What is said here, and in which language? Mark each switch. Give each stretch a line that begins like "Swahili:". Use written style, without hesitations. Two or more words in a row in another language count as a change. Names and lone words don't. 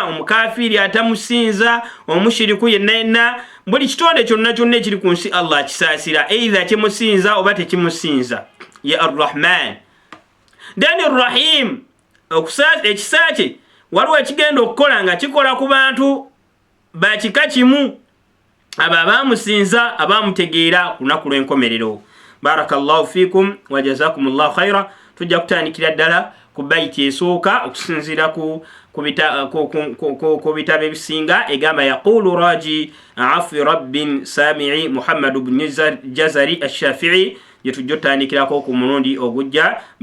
Ganda: Omukafiiri atamusinza, omushiriku yenna yenna, buli kitonde kyonna kyonna ekiri ku nsi Allah akisaasira, either kimusinza oba tekimusinza. Ye Ar-Rahman. Then Ar-Rahim ekisa kye waliwo ekigenda okukola nga kikola ku bantu bakika kimu, abo abamusinza abamutegeera ku lunaku lw'enkomerero.
Arabic: بارك الله فيكم وجزاكم الله خيرا.
Ganda: Tujja kutandikira ddala ku baiti esooka okusinziira ku bitabo ebisinga.
Arabic: Egamba يقول راجي عفو رب سامع محمد بن الجزري الشافعي,
Ganda: gye tujja otandikirako ku mulundi ogujja.